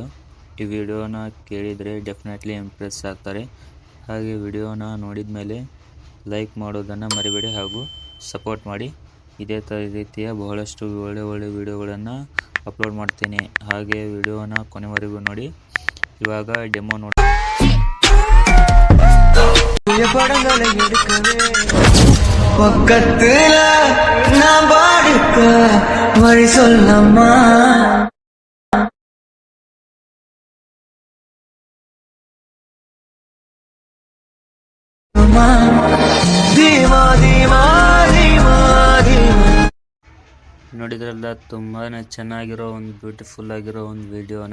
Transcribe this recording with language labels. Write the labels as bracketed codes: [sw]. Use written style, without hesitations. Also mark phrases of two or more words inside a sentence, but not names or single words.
[kn] ಈ ವಿಡಿಯೋನ ಕೇಳಿದರೆ [en] definitely impress [kn] ಆಗ್ತಾರೆ. ಹಾಗೆ ವಿಡಿಯೋನ ನೋಡಿದ ಮೇಲೆ ಲೈಕ್ ಮಾಡೋದನ್ನು ಮರಿಬೇಡಿ ಹಾಗೂ ಸಪೋರ್ಟ್ ಮಾಡಿ. ಇದೇ ರೀತಿಯ ಬಹಳಷ್ಟು ಒಳ್ಳೆ ವಿಡಿಯೋಗಳನ್ನು ಅಪ್ಲೋಡ್ ಮಾಡ್ತೀನಿ. ಹಾಗೆ ವಿಡಿಯೋನ ಕೊನೆವರೆಗೂ ನೋಡಿ. ಇವಾಗ ಡೆಮೋ ನೋಡಿ. [ta] படங்களை எடுக்கவே பக்கத்துல நான் பாடுக்க வழி சொல்லம்மா. [kn] ನೋಡಿದ್ರಲ್ಲ, ತುಂಬಾ ಚೆನ್ನಾಗಿರೋ ಒಂದು ಬ್ಯೂಟಿಫುಲ್ ಆಗಿರೋ ಒಂದು ವಿಡಿಯೋನ.